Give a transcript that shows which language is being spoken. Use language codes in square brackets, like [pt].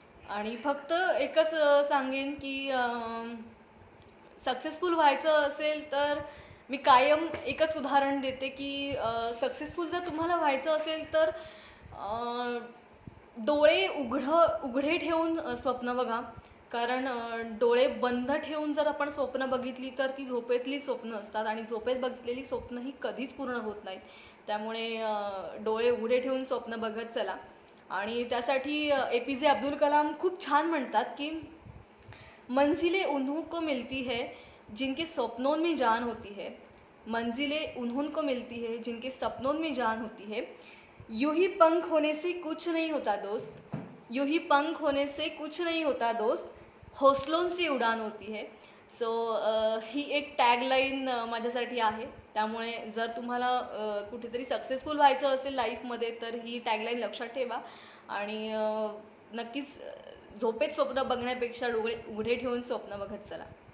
[mr] आणि फक्त एकच सांगेन की सक्सेसफुल व्हायचं असेल तर मी कायम एकच उदाहरण देते की सक्सेसफुल जर तुम्हाला व्हायचं असेल तर डोळे उघडे ठेवून स्वप्न बघा. कारण डोळे बंद ठेवून जर आपण स्वप्न बघितली तर ती झोपेतली स्वप्न असतात आणि झोपेत बघितलेली स्वप्न ही कधीच पूर्ण होत नाहीत. त्यामुळे डोळे उघडे ठेवून स्वप्न बघत चला. आणि त्यासाठी APJ अब्दुल कलाम खूप छान म्हणतात की [hi] मंजिलें उन्हों को मिलती है जिनके सपनों में जान होती है, मंजिलें उन्हों को मिलती है जिनके सपनों में जान होती है. यूं ही पंख होने से कुछ नहीं होता दोस्त, यूं ही पंख होने से कुछ नहीं होता दोस्त, हौसलों से उडान होती है. [mr] सो ही एक टॅगलाईन माझ्यासाठी आहे. त्यामुळे जर तुम्हाला कुठेतरी सक्सेसफुल व्हायचं असेल लाईफमध्ये तर ही टॅगलाईन लक्षात ठेवा. आणि नक्कीच झोपेत स्वप्न बघण्यापेक्षा डोळे उघडे ठेवून स्वप्न बघत चला.